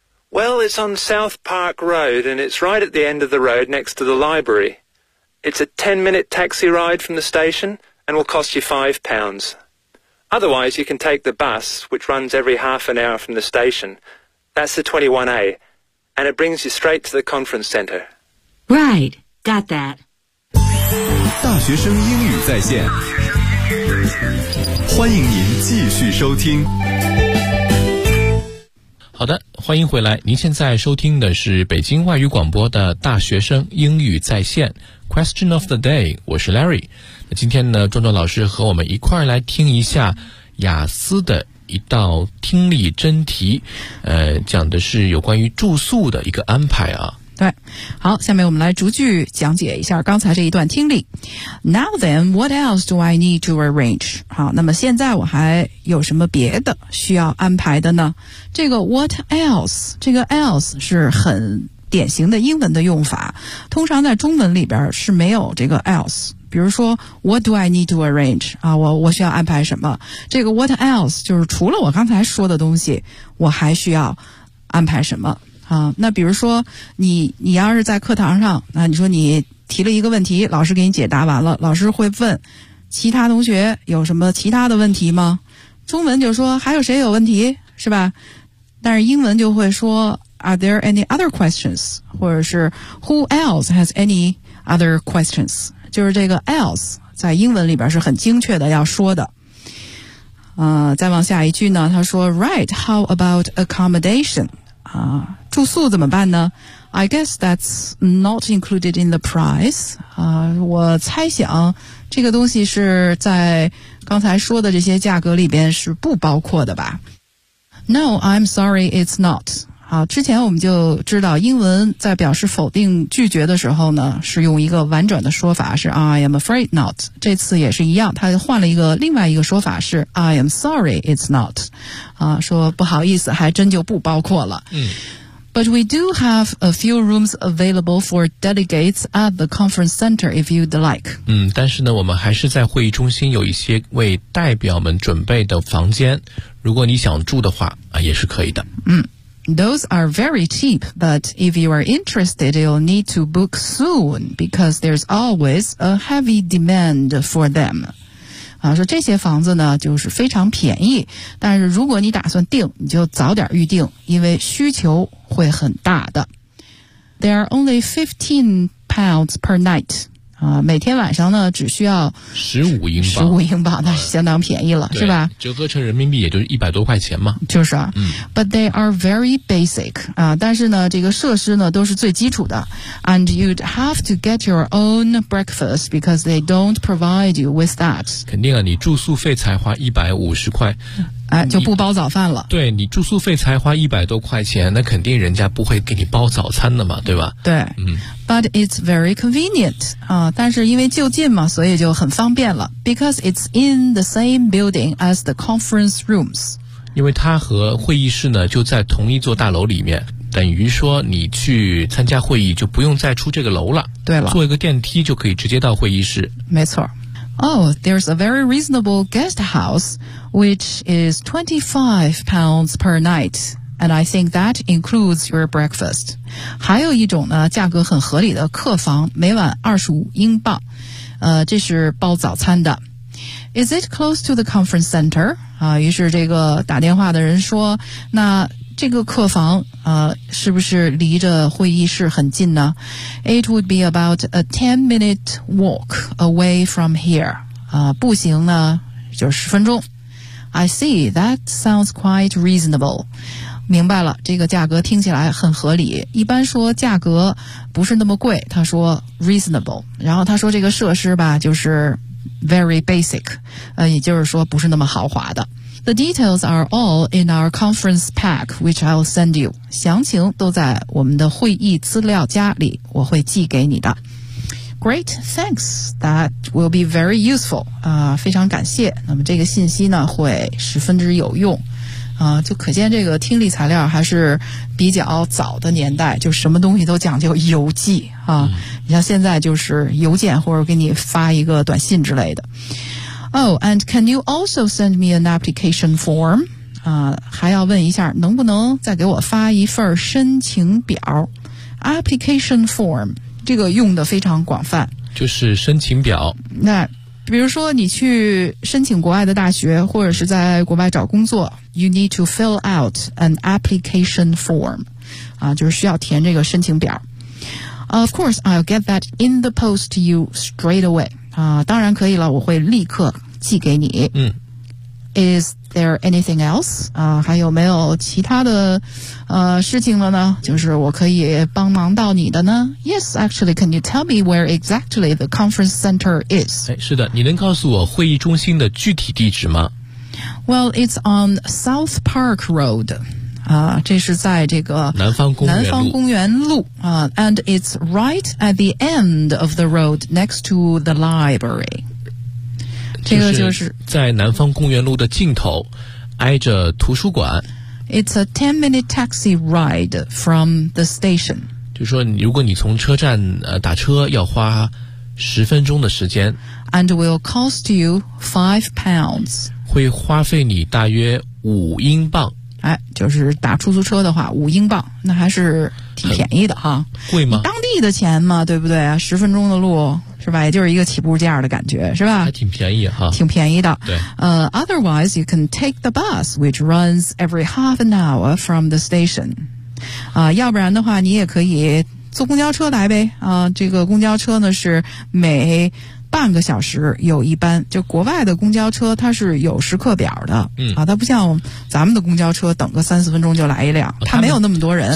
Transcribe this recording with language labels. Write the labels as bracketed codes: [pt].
[en] Well, it's on South Park Road, and it's right at the end of the road next to the library. It's a 10-minute taxi ride from the station,and will cost you £5. Otherwise, you can take the bus, which runs every half an hour from the station. That's the 21A, and it brings you straight to the conference center. Right, got that. [zh] 大学生英语在线，欢迎您继续收听。好的，欢迎回来。您现在收听的是北京外语广播的大学生英语在线 Question of the Day， 我是 Larry。那今天呢，壮壮老师和我们一块来听一下雅思的一道听力真题，讲的是有关于住宿的一个安排啊。对，好，下面我们来逐句讲解一下刚才这一段听力。 [en] Now then, what else do I need to arrange? [zh] 好，那么现在我还有什么别的需要安排的呢？这个 what else， 这个 else 是很典型的英文的用法，通常在中文里边是没有这个 else。比如说 what do I need to arrange? 啊，我需要安排什么，这个 what else 就是除了我刚才说的东西我还需要安排什么啊。那比如说你要是在课堂上，那你说你提了一个问题，老师给你解答完了，老师会问其他同学有什么其他的问题吗？中文就说还有谁有问题，是吧？ [en] 但是英文就会说 Are there any other questions? 或者是 Who else has any other questions? [zh] 就是这个 else 在英文里边是很精确的要说的。再往下一句呢，他说 Right, how about accommodation? 啊，住宿怎么办呢？ [en] I guess that's not included in the price. [zh] 啊，我猜想这个东西是在刚才说的这些价格里边是不包括的吧。 No, I'm sorry, it's not. 好，之前我们就知道英文在表示否定拒绝的时候呢，是用一个婉转的说法，是 I am afraid not. 这次也是一样，他换了一个另外一个说法，是 I am sorry, it's not. 啊，说不好意思，还真就不包括了。嗯。 [en] But we do have a few rooms available for delegates at the conference center if you'd like. [zh] 嗯，但是呢，我们还是在会议中心有一些为代表们准备的房间，如果你想住的话，啊，也是可以的。嗯。 [en] Those are very cheap, but if you are interested, you'll need to book soon because there's always a heavy demand for them. [zh] 啊，说这些房子呢就是非常便宜，但是如果你打算订，你就早点预订，因为需求会很大的。 [en] There are only £15 per night. 啊，每天晚上呢只需要 [zh] 15英镑， 15英镑那是相当便宜了，是吧？折合成人民币也就是100多块钱嘛。就是啊，嗯。 [en] But they are very basic. [zh] 啊，但是呢，这个设施呢都是最基础的。 And you'd have to get your own breakfast because they don't provide you with that. 肯定啊，你住宿费才花150块。哎，就不包早饭了。对，你住宿费才花100多块钱，那肯定人家不会给你包早餐的嘛，对吧？对，嗯。 But it's very convenient, 啊，但是因为就近嘛，所以就很方便了。 [en] Because it's in the same building as the conference rooms. [zh] 因为它和会议室呢就在同一座大楼里面，等于说你去参加会议就不用再出这个楼了。对了，坐一个电梯就可以直接到会议室。没错。 [en] Oh, there's a very reasonable guest house, which is £25 per night, and I think that includes your breakfast. [zh] 还有一种呢，价格很合理的客房，每晚25英镑，这是包早餐的。 [en] Is it close to the conference center? [zh] 啊，于是这个打电话的人说，那这个客房是不是离着会议室很近呢？ [en] It would be about a 10-minute walk away from here. 步行呢就是10分钟。 I see, that sounds quite reasonable. [zh] 明白了，这个价格听起来很合理。一般说价格不是那么贵，他说 reasonable。然后他说这个设施吧就是 very basic, 也就是说不是那么豪华的。 [en] The details are all in our conference pack, which I'll send you. [zh] 详情都在我们的会议资料夹里，我会寄给你的。 [en] Great, thanks. That will be very useful. 非常感谢。 [zh] 那么这个信息呢，会十分之有用。就可见这个听力材料还是比较早的年代，就什么东西都讲究邮寄啊。你像现在就是邮件或者给你发一个短信之类的。 [en] Oh, and can you also send me an application form? [zh] 还要问一下，能不能再给我发一份申请表？ Application form, 这个用的非常广泛。就是申请表。那比如说你去申请国外的大学，或者是在国外找工作， you need to fill out an application form. 就是需要填这个申请表。 [en] Of course, I'll get that in the post to you straight away. [zh] 当然可以了，我会立刻寄给你。嗯。 Is there anything else? 还有没有其他的事情了呢？就是我可以帮忙到你的呢？ [en] Yes, actually, can you tell me where exactly the conference center is? [zh] 哎，是的，你能告诉我会议中心的具体地址吗？ [en] Well, it's on South Park Road. 这是在这个 [zh] 南方公园路 [en] and it's right at the end of the road next to the library. [zh] 这个就是在南方公园路的尽头，挨着图书馆。 [en] It's a 10-minute taxi ride from the station. [zh] 就是说，如果你从车站打车，要花10分钟的时间。 [en] And will cost you £5. [zh] 会花费你大约5英镑。哎，就是打出租车的话5英镑，那还是挺便宜的哈。贵吗？当地的钱嘛，对不对？ 10分钟的路是吧，也就是一个起步价的感觉是吧，还挺便宜哈。挺便宜的。对。 [en] Otherwise, you can take the bus, which runs every half an hour from the station. [zh] 要不然的话你也可以坐公交车来呗。这个公交车呢是每半个小时有一班，就国外的公交车它是有时刻表的，嗯，啊，它不像咱们的公交车等个3-4分钟就来一辆，它没有那么多人，